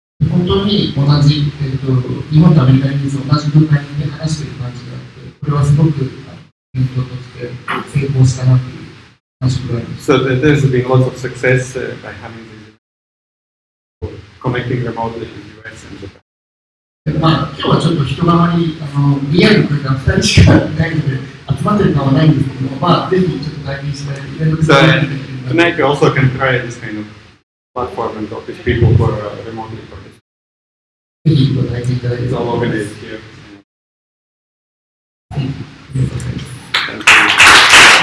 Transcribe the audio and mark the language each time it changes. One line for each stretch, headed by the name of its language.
Japanese: 本当に同じ、日本とアメリカに同じ文化で話している感じがあって、これはすごく勉強として成功したなという感触があります。
English: So there's been lots of success by having this connecting remotely in the US and Japan.
Japanese: まあ、今日はちょっと人があまりリアルの空間2人しかいないので集まってる感はないんですけども、まあ、ぜひちょっと体験していただいて、
English: So tonight you also can try this kind of platform and talk with people who are remotely participating.
Japanese: ぜひご体験いただいて、
English: It's all organized here.
Japanese: ありがとうございます。